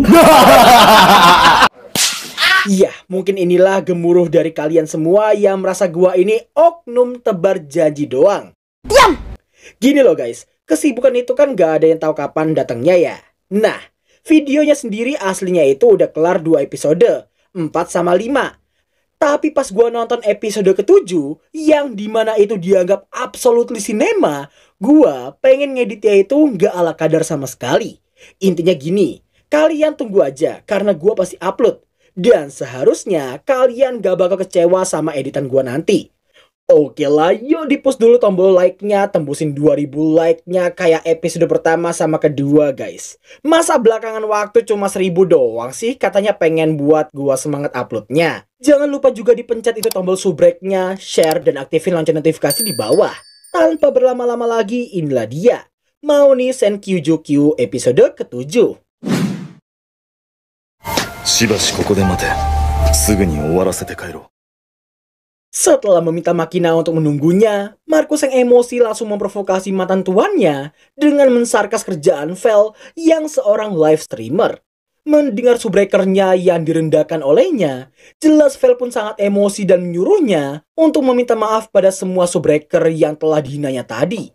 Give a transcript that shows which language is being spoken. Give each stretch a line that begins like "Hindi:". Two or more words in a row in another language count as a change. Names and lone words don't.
Indonesian: Iya, mungkin inilah gemuruh dari kalian semua yang merasa gua ini oknum tebar janji doang. Diam! Gini loh guys, kesibukan itu kan gak ada yang tahu kapan datangnya ya. Nah, videonya sendiri aslinya itu udah kelar 2 episode, 4 sama 5. Tapi pas gua nonton episode ke-7, yang dimana itu dianggap
English: absolutely cinema,
Indonesian: gua pengen ngeditnya itu nggak ala kadar sama sekali. Intinya gini, kalian tunggu aja karena gua pasti upload. Dan seharusnya kalian gak bakal kecewa sama editan gua nanti. Oke lah, yuk di push dulu tombol like-nya, tembusin 2000 like-nya kayak episode pertama sama kedua guys. Masa belakangan waktu cuma 1000 doang sih katanya pengen buat gua semangat uploadnya. Jangan lupa juga dipencet itu tombol subrek-nya, share dan aktifin lonceng notifikasi di bawah. Tanpa berlama-lama lagi, inilah dia Mauny Senkyuju episode ke-7.
Japanese: しばしここで待て。すぐに終わらせて帰ろう。
Indonesian: Setelah meminta Makina untuk menunggunya, Marcus yang emosi langsung memprovokasi mantan tuannya dengan mensarkas kerjaan Vel yang seorang live streamer. Mendengar subbreakernya yang direndahkan olehnya, jelas Vel pun sangat emosi dan menyuruhnya untuk meminta maaf pada semua subbreaker yang telah dihinanya tadi.